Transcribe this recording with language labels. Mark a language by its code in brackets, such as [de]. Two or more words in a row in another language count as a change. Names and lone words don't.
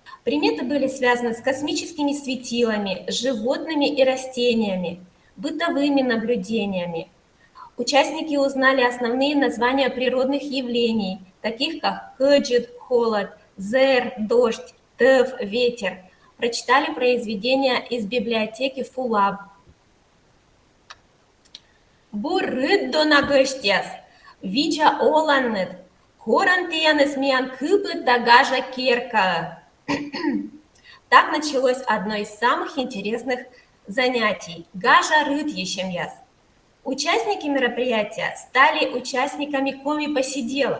[ru] Приметы были связаны с космическими светилами, животными и растениями, бытовыми наблюдениями. Участники узнали основные названия природных явлений, таких как кэджит, холод, зэр, дождь, тэв, ветер. Прочитали произведения из библиотеки Фулаб. [kv] Бурыддо нагыштес, вича оланнет, хорантиянес миан кыпы дагажа керка. [ru] Так началось одно из самых интересных занятий – [kv] гажа рыд ещемьяс. [ru] Участники мероприятия стали участниками коми-посиделок.